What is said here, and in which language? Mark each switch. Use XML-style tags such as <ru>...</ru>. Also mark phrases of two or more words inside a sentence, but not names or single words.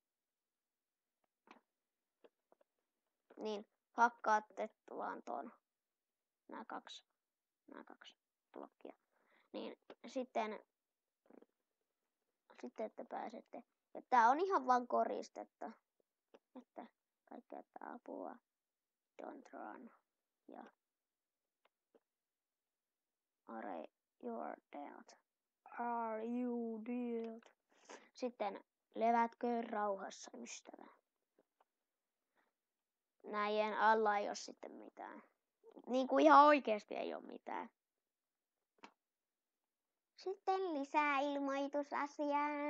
<fi>Niin hakkaatte vaan ton. Nämä kaksi blokkia. Niin sitten että pääsette. Ja tää on ihan vaan koristetta. Että kaikkea apua.</fi> <en>Don't run. Ja Are you dead?</en> <fi>Sitten levätkö rauhassa, ystävä. Näiden alla ei oo sitten mitään. Niinku ihan oikeesti ei oo mitään. Sitten lisää ilmoitusasiaa.</fi>